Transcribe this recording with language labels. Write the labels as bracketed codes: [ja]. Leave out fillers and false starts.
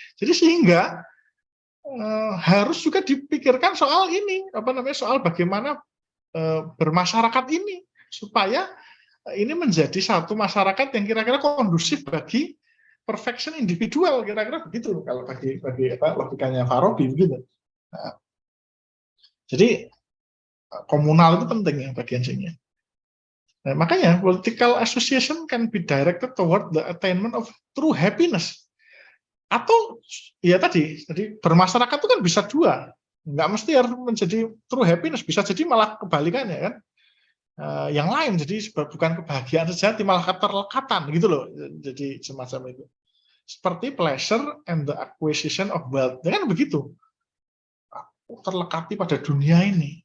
[id] Jadi sehingga harus juga dipikirkan soal ini, soal bagaimana bermasyarakat ini supaya ini menjadi satu masyarakat yang kira-kira kondusif bagi perfection individual, kira-kira begitu kalau bagi logikanya Farabi begitu. Nah, jadi komunal itu penting ya bagian sini. Nah, makanya [en] political association can be directed toward the attainment of true happiness. [id] Atau ya tadi, jadi bermasyarakat itu kan bisa dua, nggak mesti harus menjadi true happiness, bisa jadi malah kebalikannya kan, yang lain jadi bukan kebahagiaan sejati malah keterlekatan gitu loh, jadi semacam itu. Seperti [en] pleasure and the acquisition of wealth, [id] ya kan begitu, terlekati pada dunia ini.